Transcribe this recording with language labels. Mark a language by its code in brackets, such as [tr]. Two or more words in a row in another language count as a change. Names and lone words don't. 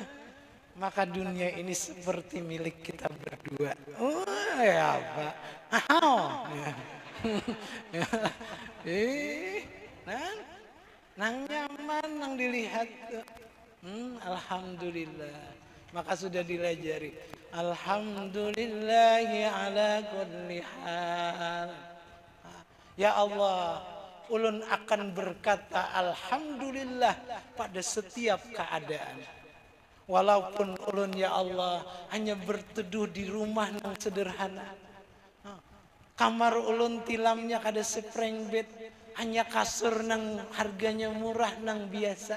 [bjn] Maka dunia ini seperti milik kita berdua. Oh ya apa? Ya. Nang nyaman, nang dilihat. Alhamdulillah. Maka sudah dilajari. [ar] الحمد لله على كل حال. يا الله, [bjn] ulun akan berkata alhamdulillah pada setiap keadaan. Walaupun ulun [ar] يا الله [bjn] hanya berteduh di rumah nang sederhana. Kamar ulun tilamnya kada [en] spring bed, [bjn] hanya kasur nang harganya murah nang biasa.